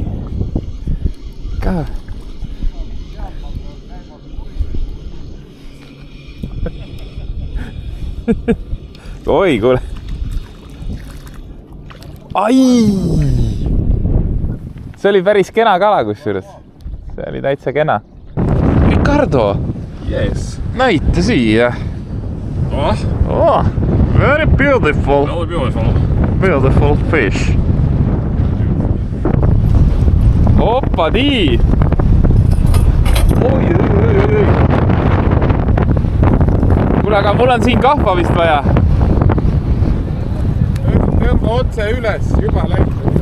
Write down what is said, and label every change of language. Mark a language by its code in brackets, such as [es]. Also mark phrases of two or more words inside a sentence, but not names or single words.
[et] Ka. Oi, kuule. Ai! See oli päris kena kala kusjuures. See oli täitsa kena. Ricardo! [en] Yes. [et] Näita siia. [en] Oh, very beautiful. Very beautiful. Beautiful fish. [et] Oppadi! Oi. Kuule, aga mul on siin kahva vist vaja. Tõmba otse üles, juba läinud.